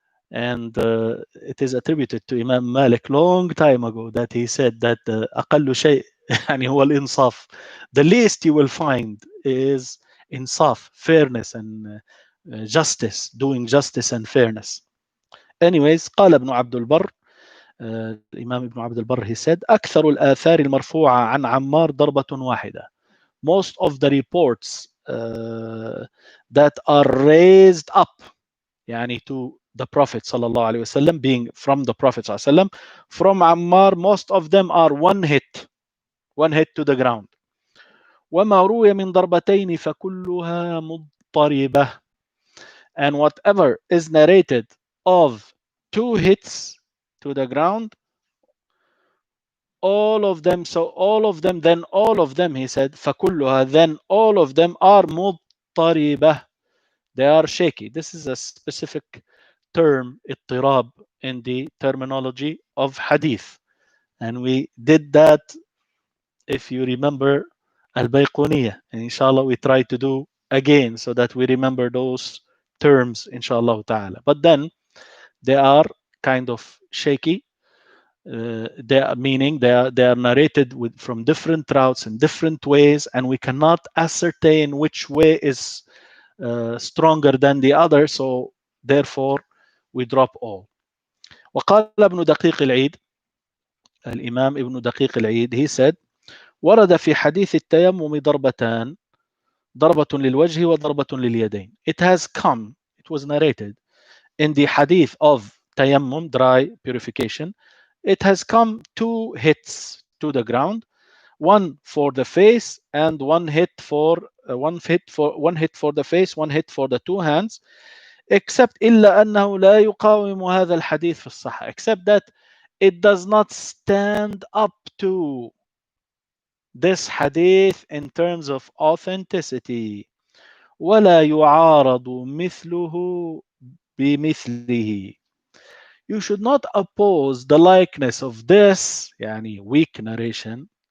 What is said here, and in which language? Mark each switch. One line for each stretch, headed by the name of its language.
English: And it is attributed to Imam Malik long time ago that he said that
Arabic: أقل شيء يعني هو الإنصاف.
English: The least you will find is insaf, fairness and justice, doing justice and fairness.
Arabic: Anyways, قال ابن عبد البر, الإمام ابن عبد البر,
English: he said,
Arabic: أكثر الآثار المرفوعة عن عمار ضربة واحدة.
English: Most of the reports that are raised up, يعني to the Prophet sallallahu alaihi wasallam, being from the Prophet sallallahu alaihi wasallam. From Ammar, most of them are one hit to the ground.
Arabic: وما روي من ضربتين فكلها مضطربة.
English: And whatever is narrated of two hits to the ground, all of them, so all of them, then all of them, he said, فكلها, then all of them are مضطربة. They are shaky. This is a specific term, اضطراب, in the terminology of hadith. And we did that, if you remember, al-Bayquniyah. And inshallah, we try to do again so that we remember those terms, inshallah ta'ala. But then they are kind of shaky. They are meaning they are narrated from different routes in different ways, and we cannot ascertain which way is stronger than the other. So therefore, we drop all.
Arabic: وقال ابن دقيق العيد, الإمام ابن دقيق العيد,
English: he said,
Arabic: ورد في حديث التيمم ضربتان, ضربة للوجه وضربة لليدين.
English: It has come, it was narrated in the hadith of tayammum, dry purification. It has come two hits to the ground, one for the face and one hit for the face, one hit for the two hands.
Arabic: Except إلا أنه لا يقاوم هذا الحديث في الصحة.
English: Except that it does not stand up to this hadith in terms of authenticity.
Arabic: ولا يعارض مثله بمثله.
English: You should not oppose the likeness of this, يعني weak narration.